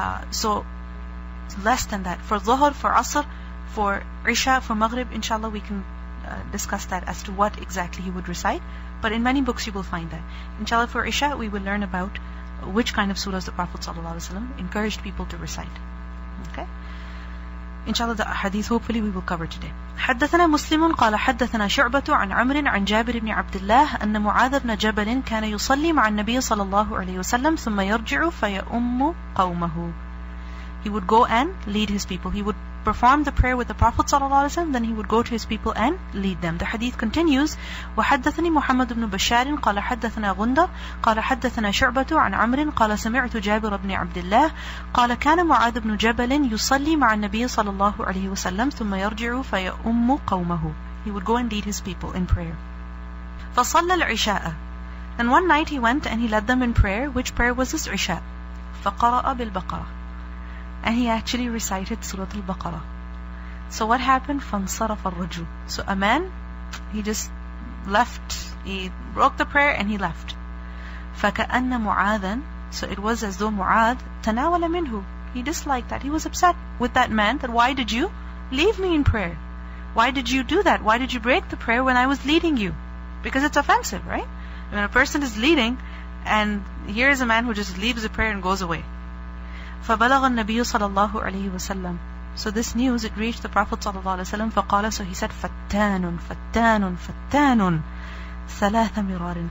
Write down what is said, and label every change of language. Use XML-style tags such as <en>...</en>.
<en>So less than that. For Dhuhr, for Asr, for Isha, for Maghrib, inshallah we can discuss that as to what exactly he would recite. But in many books you will find that. Inshallah, for Isha we will learn about which kind of surahs the Prophet ﷺ encouraged people to recite. Okay? Inshallah, the hadith hopefully we will cover today.</en> <ar>حدثنا مسلم قال حدثنا شعبة عن عمرو عن جابر بن عبد الله أن معاذ بن جبل كان يصلي مع النبي صلى الله عليه وسلم ثم يرجع فيؤم قومه.</ar> <en>He would go and lead his people. He would perform the prayer with the Prophet ﷺ, then he would go to his people and lead them. The hadith continues,</en> <ar>وحدثني محمد بن بشار قال حدثنا غندر قال حدثنا شعبة عن عمرو قال سمعت جابر بن عبد الله قال كان معاذ بن جبل يصلي مع النبي صلى الله عليه وسلم ثم يرجع فيؤم قومه.</ar> <en>He would go and lead his people in prayer.</en> <ar>فصلى العشاء.</ar> <en>Then one night he went and he led them in prayer. Which prayer was this? Isha.</en> <ar>فقرأ بالبقرة.</ar> <en>And he actually recited Surah Al-Baqarah. So what happened?</en> <ar>فَانْصَرَفَ الرَّجُلُ.</ar> <en>So a man, he just left. He broke the prayer and he left.</en> <ar>فَكَأَنَّ مُعَاذًا.</ar> <en>So it was as though Mu'adh</en> <ar>تَنَاوَلَ مِنْهُ.</ar> <en>He disliked that. He was upset with that man, that why did you leave me in prayer? Why did you do that? Why did you break the prayer when I was leading you? Because it's offensive, right? When a person is leading, and here is a man who just leaves the prayer and goes away.</en> <ar>فَبَلَغَ النَّبِيُّ صَلَى اللَّهُ عَلَيْهِ وَسَلَّمَ.</ar> <en>So this news, it reached the Prophet ﷺ.</en> <ar>فَقَالَ,</ar> <en>so he said,</en> <ar>فَتَّانٌ فَتَّانٌ فَتَّانٌ ثَلَاثَ مِرَارٍ.</ar>